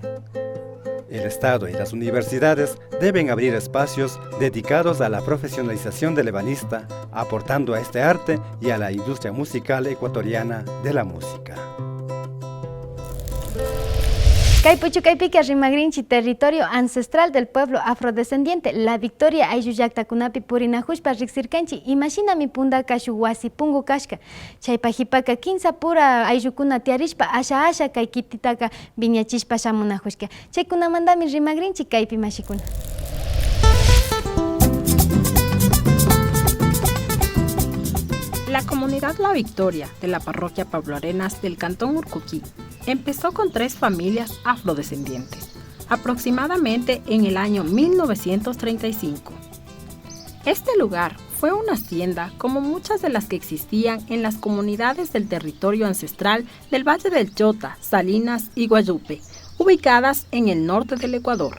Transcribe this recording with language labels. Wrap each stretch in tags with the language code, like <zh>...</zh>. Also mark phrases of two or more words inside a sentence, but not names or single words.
<es>El Estado y las universidades deben abrir espacios dedicados a la profesionalización del ebanista, aportando a este arte y a la industria musical ecuatoriana de la música.</es> <qu>Kaypuchukaypiqa rimagrinchi,</qu> <es>territorio ancestral del pueblo afrodescendiente,</es> <qu>la Victoria aylluyllaqtakunapi purinahushpa riqsirkanchi, imashinami punda kashu wasi pungu kashka. Chaypajipaka 15 pura ayllukuna tiarishpa asha kay kititaqa viñachishpa shamunahushka. Chaykunamandami rimagrinchi kaypi mashikuna.</qu> <es>La comunidad La Victoria de la parroquia Pablo Arenas del cantón Urcuquí empezó con 3 familias afrodescendientes, aproximadamente en el año 1935. Este lugar fue una hacienda como muchas de las que existían en las comunidades del territorio ancestral del Valle del Chota, Salinas y Guayupe, ubicadas en el norte del Ecuador.</es>